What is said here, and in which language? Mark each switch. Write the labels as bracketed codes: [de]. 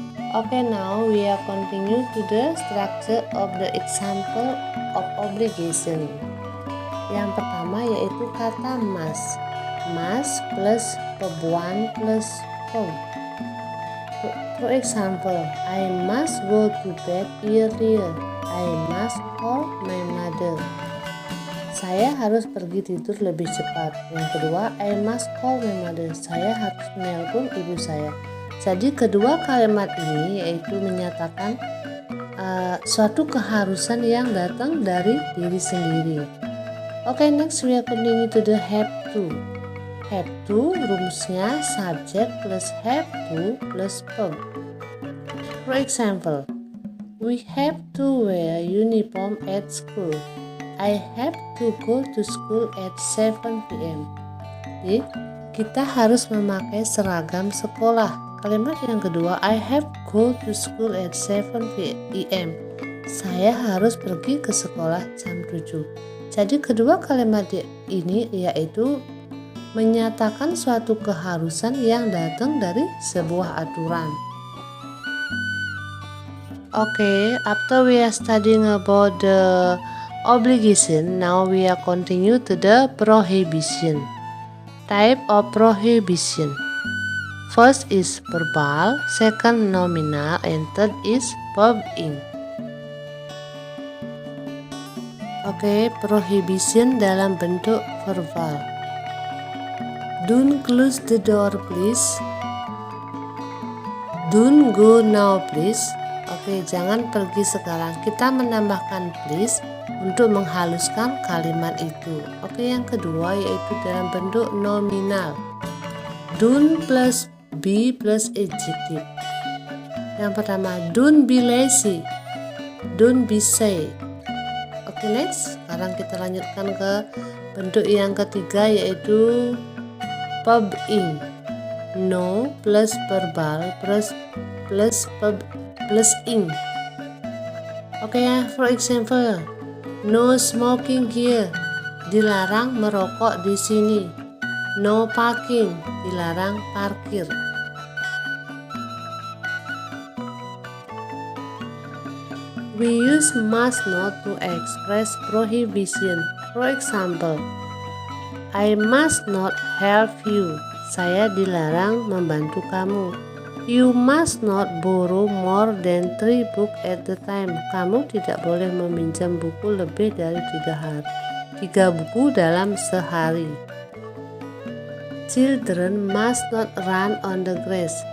[en] Okay, now we are continue to the structure of the example of obligation. [id] Yang pertama yaitu kata must. [en] Must plus verb 1 plus verb. For example, I must go to bed earlier. I must call my mother. [id] Saya harus pergi tidur lebih cepat. Yang kedua, [en] I must call my mother. [id] Saya harus menelpon ibu saya. Jadi kedua kalimat ini yaitu menyatakan suatu keharusan yang datang dari diri sendiri. [en] Okay, next we are continue to the have to. Have to rumusnya subject plus have to plus verb. For example, we have to wear uniform at school. I have to go to school at 7 p.m. [id] Jadi, kita harus memakai seragam sekolah. Kalimat yang kedua, [en] I have go to school at 7 p.m. [id] Saya harus pergi ke sekolah jam 7. Jadi kedua kalimat ini yaitu menyatakan suatu keharusan yang datang dari sebuah aturan. [en] Okay, after we are studying about the obligation, now we are continue to the prohibition. Type of prohibition. First is verbal, second nominal, and third is verb-ing. [id] Okay, prohibition dalam bentuk verbal. [en] Don't close the door please. Don't go now please. [id] Oke, jangan pergi sekarang. Kita menambahkan please untuk menghaluskan kalimat itu. Oke, yang kedua yaitu dalam bentuk nominal. [en] Don't plus be plus adjective. [id] Yang pertama, [en] don't be lazy. Don't be shy. Oke, next. [id] Sekarang kita lanjutkan ke bentuk yang ketiga yaitu verb-ing. [en] No plus verbal plus verb plus ing. Oke ya, for example, no smoking here. [id] Dilarang merokok di sini. [en] No parking. [id] Dilarang parkir. [en] We use must not to express prohibition. For example, I must not help you. [id] Saya dilarang membantu kamu. [en] You must not borrow more than 3 books at the time. [id] Kamu tidak boleh meminjam buku lebih dari 3 buku dalam sehari. [en] Children must not run on the grass.